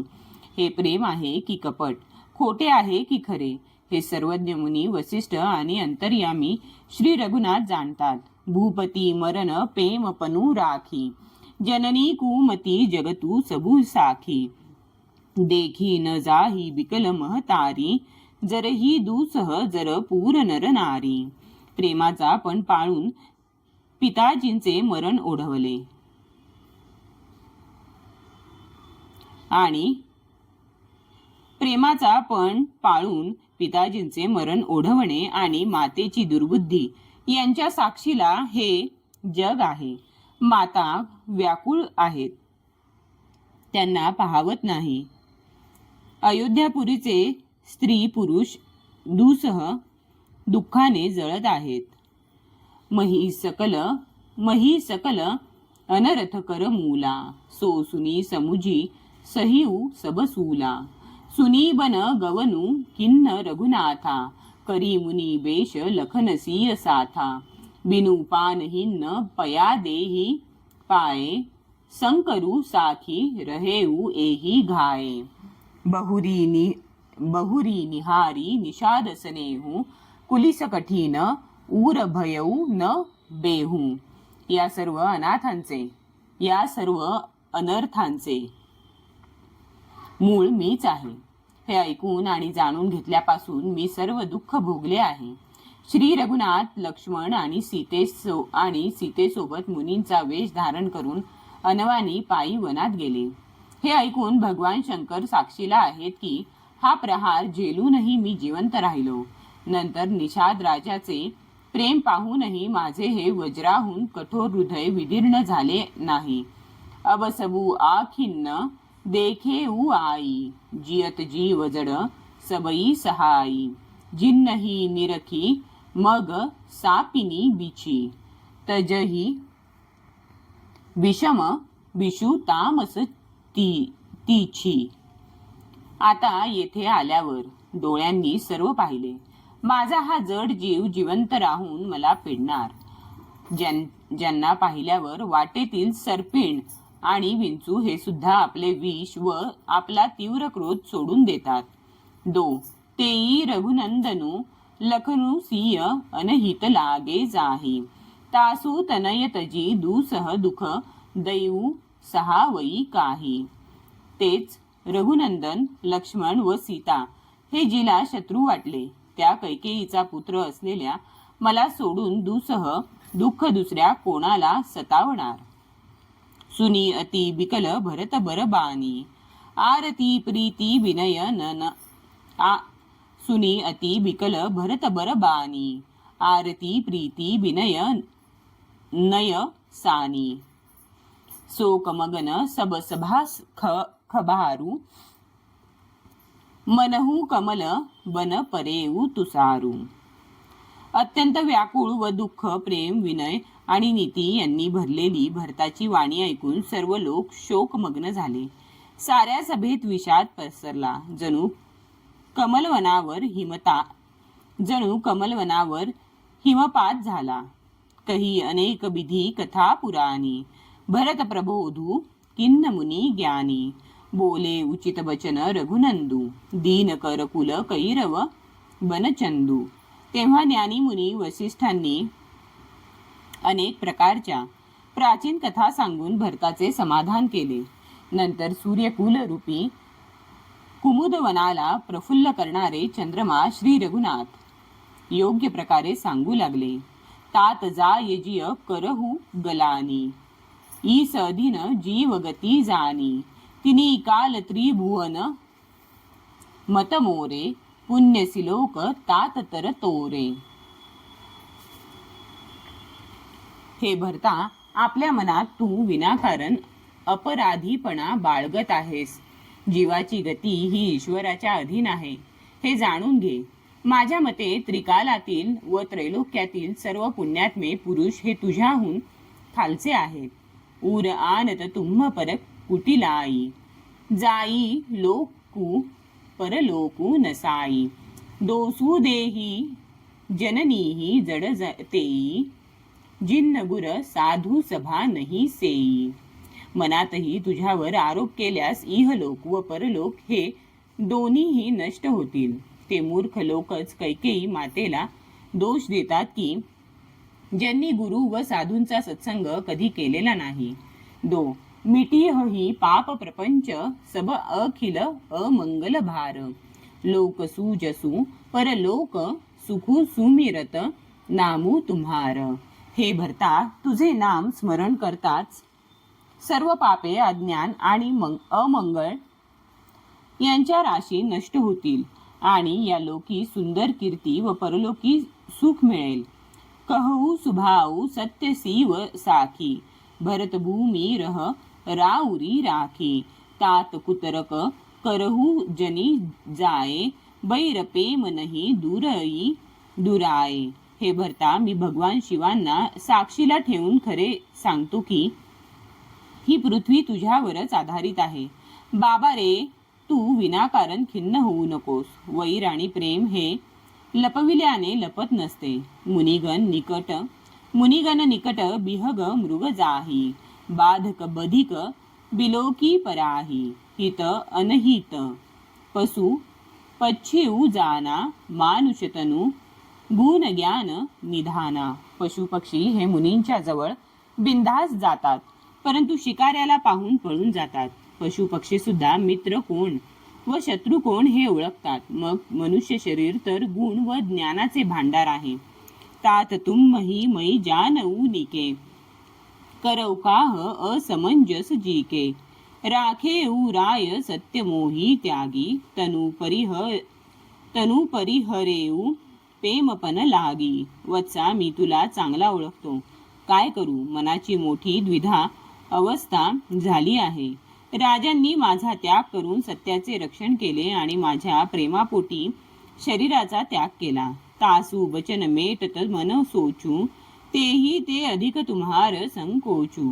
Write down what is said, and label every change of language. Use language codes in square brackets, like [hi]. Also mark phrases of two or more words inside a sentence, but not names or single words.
[mr] हे प्रेम आहे की कपट, खोटे आहे की खरे, हे सर्वज्ञ मुनी वसिष्ठ आणि अंतर्यामी श्री रघुनाथ जाणतात. [awa] भूपती मरण प्रेम पनू राखी, जननी कुमती जगतू सबू साखी. देखी न जाही बिकल महतारी, जरही दुसह जर पूर नर नारी. [mr] प्रेमाचा पण पाळून पिताजींचे मरण ओढवले आणि प्रेमाचा पण पाळून पिताजींचे मरण ओढवणे आणि मातेची दुर्बुद्धी यांच्या साक्षीला हे जग आहे. माता व्याकुळ आहेत, त्यांना पाहावत नाही. अयोध्यापुरीचे स्त्री पुरुष दुसह दुःखाने जळत आहेत. [awa] मही सकल अनरथ कर मूला, सो सुनी समुजी सहिऊ सबसूला. सुनी बन गवनु किन्न रघुनाथा, करी मुनी बेश लखनसीय साथा. बिनु पानहिन्न पया देही पाये, संकरु साखी रहेऊ एही घाये. बहुरी निहारी निषाद स्नेहू, कुलिस कठीण ऊर भयऊ न बेहू. [mr] या सर्व अनाथांचे, या सर्व अनर्थांचे मूळ मीच आहे. हे ऐकून आणि जाणून घेतल्यापासून मी सर्व दुःख भोगले आहे. श्री रघुनाथ लक्ष्मण आणि सीतेसोबत मुनींचा वेश धारण करून अनवानी पायी वनात गेले. हे ऐकून भगवान शंकर साक्षीला आहेत की हा प्रहार झेलूनही मी जिवंत राहिलो. नंतर निषाद राजाचे प्रेम पाहूनही माझे हे वज्राहून कठोर हृदय विदीर्ण झाले नाही. [awa] अबसबू आखिन्न देखेऊ आई, जियत जीव जड सबई सहाई. जिन्नही निरखी मग सापिनी बिची, तजही विषम विषू तामस तीची. [mr] आता येथे आल्यावर डोळ्यांनी सर्व पाहिले. माझा हा जड जीव जिवंत राहून मला पिडणार. ज्यांना पाहिल्यावर वाटेतील सर्पिण आणि विंचू हे सुद्धा आपले विष व आपला तीव्र क्रोध सोडून देतात. [awa] तेई रघुनंदनु लखनु सिय अनहित लागे जाही. तासु तनय तजी दुसह दुख दैऊ सहावई काही. [mr] तेच रघुनंदन लक्ष्मण व सीता हे जिला शत्रू वाटले त्या कैकेयीचा पुत्र असलेल्या मला सोडून दुसह दुःख दुसऱ्या कोणाला सतावणार. [awa] सुनी अति बिकल भरत बरबानी, आरती प्रीती विनय नन. सुनी अति बिकल भरत बरबानी, आरती प्रीती विनय नय सानी. शोकमगन सब सभास खबारू, मनहू कमल बन परेऊ तुसारू. [mr] अत्यंत व्याकुळ व दुःख, प्रेम, विनय आणि नीती यांनी भरलेली भरताची वाणी ऐकून सर्व लोक शोकमग्न झाले. साऱ्या सभेत विषाद पसरला. जणू कमलवनावर हिमपात झाला. [awa] कही अनेक विधी कथा पुराणी, भरत प्रबोधू किन्न मुनी ज्ञानी. बोले उचित वचन रघुनंदू, दीन कर कुल कैरव बनचंदू. [mr] तेव्हा ज्ञानी मुनी वसिष्ठांनी अनेक प्रकारच्या प्राचीन कथा सांगून भरताचे समाधान केले. नंतर सूर्यकुल रूपी कुमुदवनाला प्रफुल्ल करणारे चंद्रमा श्री रघुनाथ योग्य प्रकारे सांगू लागले. [awa] तात जा यजिय करहू गलानी, ईस अधीन जीव गती जानी. तिनी काल त्रिभुवन मतमोरे, पुण्यसिलोक तात तर तोरे. [mr] हे भरता, आपल्या मनात तू विनाकारण अपराधीपणा बाळगत आहेस. जीवाची गती ही ईश्वराच्या अधीन आहे हे जाणून घे. माझ्या मते त्रिकालातील व त्रैलोक्यातील सर्व पुण्यात्मे पुरुष हे तुझ्याहून खालचे आहेत. [awa] उर आणत तुम्ह पर कुटिलाई, जाई लोकू परलोकू नसाई. दोसू देही जननीही जड तेई, जिन्न गुर साधू सभा नाही सेई. [mr] मनातही तुझ्यावर आरोप केल्यास इहलोक व परलोक हे दोन्हीही नष्ट होतील. ते मूर्ख लोकच कैकेयी मातेला दोष देतात की ज्यांनी गुरु व साधूंचा सत्संग कधी केलेला नाही. [awa] मिटीह ही पाप प्रपंच सब अखिल अमंगल भार. लोक सुजसू परलोक सुखू सुमिरत नामू तुम्हार. [mr] हे भरता, तुझे नाम स्मरण करताच सर्व पापे, अज्ञान आणि अमंगळ यांच्या राशी नष्ट होतील आणि या लोकी सुंदर कीर्ती व परलोकी सुख मिळेल. [awa] कहू सुभाऊ सत्य सीव साखी, भरत भूमी रह राउरी राखी, तात कुतरक करहू जनी जाये, बैर प्रेम नहीं दुरई दुराये. [mr] हे भरता, मी भगवान शिवांना साक्षीला ठेवून खरे सांगतो की ही पृथ्वी तुझ्यावरच आधारित आहे. बाबा रे, तू विनाकारण खिन्न होऊ नकोस. वैर आणि प्रेम हे लपविल्याने लपत नसते. [awa] मुनिगण निकट बिहग मृग जाही, बाधक बधिक बिलोकी पराही, हित अनहित पशु पच्छिऊ जाना, मानुषतनु गुण ज्ञान निधाना. [mr] पशु पक्षी हे मुनींच्या जवळ बिनधास्त जातात, परंतु शिकाऱ्याला पाहून पळून जातात. पशु पक्षी सुद्धा मित्र कोण व शत्रू कोण हे ओळखतात. मग मनुष्य शरीर तर गुण व ज्ञानाचे भांडार आहे. [awa] तात तुम्ही मै जानऊ निके, करौ काह असमंजस जीके, राखेऊ राय सत्य मोही त्यागी, तनु परिहरेऊ प्रेमपन लागी. [mr] वत्सा, मी तुला चांगला ओळखतो. काय करू, मनाची मोठी द्विधा अवस्था झाली आहे. राजांनी माझा त्याग करून सत्याचे रक्षण केले आणि माझ्या प्रेमापोटी शरीराचा त्याग केला. [awa] तासू बचन मेटत मन सोचू, तेही ते अधिक तुम्हार संकोचू.